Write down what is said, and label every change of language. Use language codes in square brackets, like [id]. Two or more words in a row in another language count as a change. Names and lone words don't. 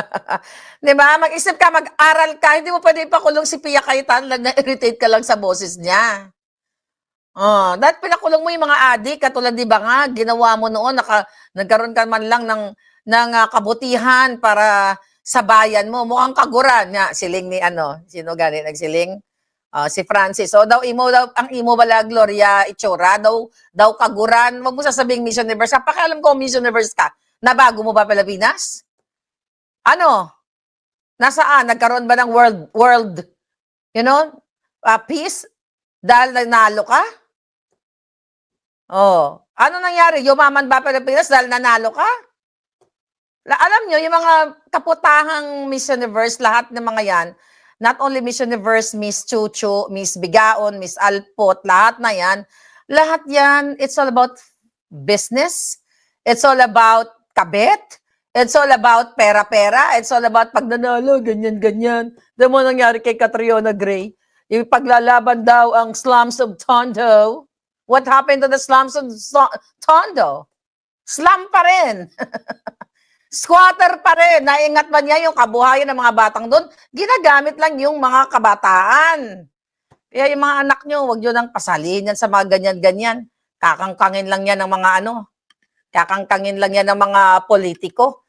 [tl] Di ba? Mag-isip ka, mag-aral ka. Hindi mo pwede ipakulong si Pia Cayetano, na-irritate ka lang sa boses niya. Oh, dahil pinakulong mo yung mga adik, katulad di ba nga, ginawa mo noon, nagkaroon ka man lang ng kabutihan para sa bayan mo. [hil] Mukhang kaguran nga, siling ni sino gani nagsiling? Si Francis. So ang imo bala Gloria itsura daw kaguran. [tl] Wag mo sasabing Miss Universe. Pakialam ko Miss Universe ka. Nabago mo ba Pilipinas? Ano? Nasaan? Nagkaroon ba ng world peace dahil nanalo ka? Oh, ano nangyari? Yumaman ba Pilipinas dahil nanalo ka? Alam nyo, yung mga kaputahang Miss Universe, lahat ng mga yan, [en] not only Miss Universe, Miss Chuchu, Miss Bigaon, Miss Alpot, [tl] lahat yan, [en] it's all about business. It's all about kabit. It's all about pera-pera. It's all about [tl] pag nanalo, ganyan-ganyan. Di mo nangyari kay Catriona Gray. Yung paglalaban daw ang slums of Tondo. [en] What happened to the slums of Tondo? [tl] Slum pa rin. Squatter pa rin. Naingat ba niya yung kabuhayan ng mga batang doon? Ginagamit lang yung mga kabataan. Kaya yung mga anak nyo, huwag nyo nang pasalihin yan sa mga ganyan-ganyan. Kakangkangin lang yan ng mga kakangkangin lang yan ng mga politiko.